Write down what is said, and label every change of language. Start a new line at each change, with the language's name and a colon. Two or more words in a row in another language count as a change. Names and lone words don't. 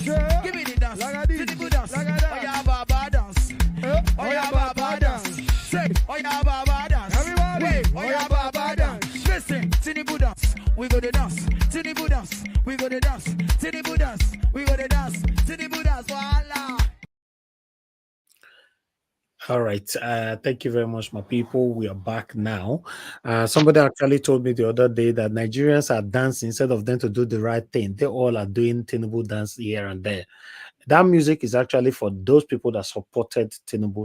English: Give me the dance. Tinubu dance. Oya Baba dance. Oya Baba dance. Say Oya Baba dance. Everybody. Wait. Oya Baba dance. Listen. Tinubu dance. We go the dance. Tinubu dance. We go the dance. Tinubu dance. We go the dance. Tinubu dance. Voila. All right. Thank you very much, my people. We are back now. Somebody actually told me the other day that Nigerians are dancing instead of them to do the right thing. They all are doing Tinubu dance here and there. That music is actually for those people that supported Tinubu.